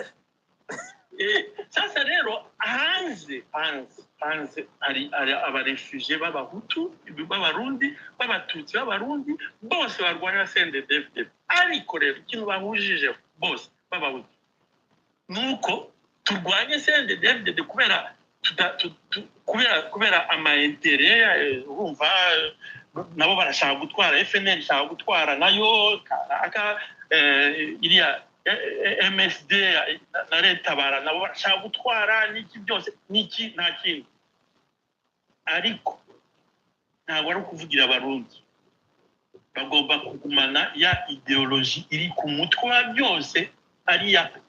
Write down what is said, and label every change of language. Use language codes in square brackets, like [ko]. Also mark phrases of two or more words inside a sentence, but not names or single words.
[rw] sasa rero hanze ari abarefugie b'abahutu b'abarundi b'abatutsi b'abarundi bose barwanira CNDD-FDD ariko rero ikintu bahujije bose b'abahutu nuko turwanye CNDD-FDD kubera ama intérêt urumva nabo barashaka gutwara FNL ishaka gutwara nayo aka iriya MSD na Ntambara nabo barashaka gutwara n'iki byose n'iki nta kintu ariko ntabwo ari ukuvugira abarundi bagomba kugumana ya ideologie iri ku mutwe wa byose ari ya